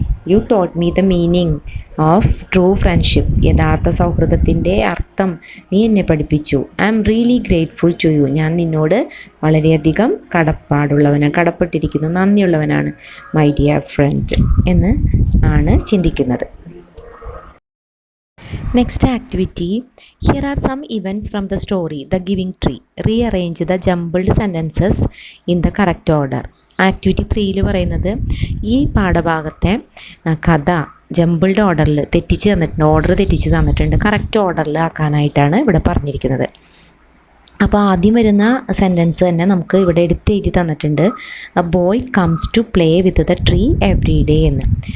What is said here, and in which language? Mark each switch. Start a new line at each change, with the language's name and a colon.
English: you taught me the meaning of true friendship,
Malayalam: യഥാർത്ഥ സൗഹൃദത്തിൻ്റെ അർത്ഥം നീ എന്നെ പഠിപ്പിച്ചു.
English: I am really grateful to you,
Malayalam: ഞാൻ നിന്നോട് വളരെയധികം കടപ്പെട്ടിരിക്കുന്നു, നന്ദിയുള്ളവനാണ്.
English: my dear friend
Malayalam: എന്ന് ആണ് ചിന്തിക്കുന്നത്.
English: Next activity, here are some events from the story The Giving Tree. Rearrange the jumbled sentences in the correct order.
Malayalam: Activity 3 പറയുന്നത് ഈ പാഠഭാഗത്തെ കഥ ജംബിൾഡ് ഓർഡറിൽ ഓർഡർ തെറ്റിച്ച് തന്നിട്ടുണ്ട്. കറക്റ്റ് ഓർഡറിൽ ആക്കാനായിട്ടാണ് ഇവിടെ പറഞ്ഞിരിക്കുന്നത്. അപ്പോൾ ആദ്യം വരുന്ന സെൻറ്റൻസ് തന്നെ നമുക്ക് ഇവിടെ എഴുതി തന്നിട്ടുണ്ട്.
English: A boy comes to play with the tree every day എന്ന്.